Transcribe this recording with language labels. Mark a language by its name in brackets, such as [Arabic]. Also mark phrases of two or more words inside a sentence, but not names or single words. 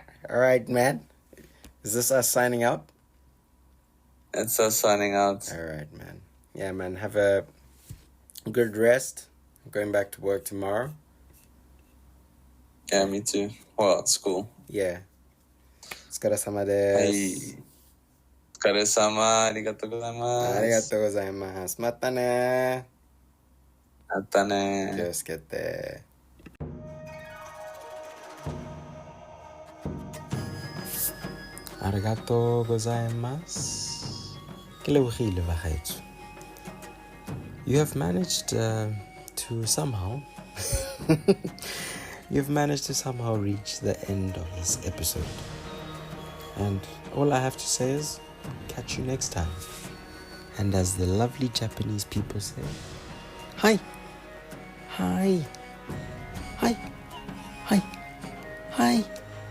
[English] All right, man. Is this us signing out? It's us signing out. All right, man. Yeah, man. Have a good rest. I'm going back to work tomorrow. Yeah, me too. Well, it's school. [Japanese] Yeah. お疲れ様です。かれさま、ありがとうございます. ありがとうございます. またね. またね. Kyosuke. ありがとうございます. [Tswana] Ke lebogile bagaetsho. [English] You have managed to somehow reach the end of this episode. And all I have to say is, catch you next time. And as the lovely Japanese people say, hi, hi, hi, hi, hi.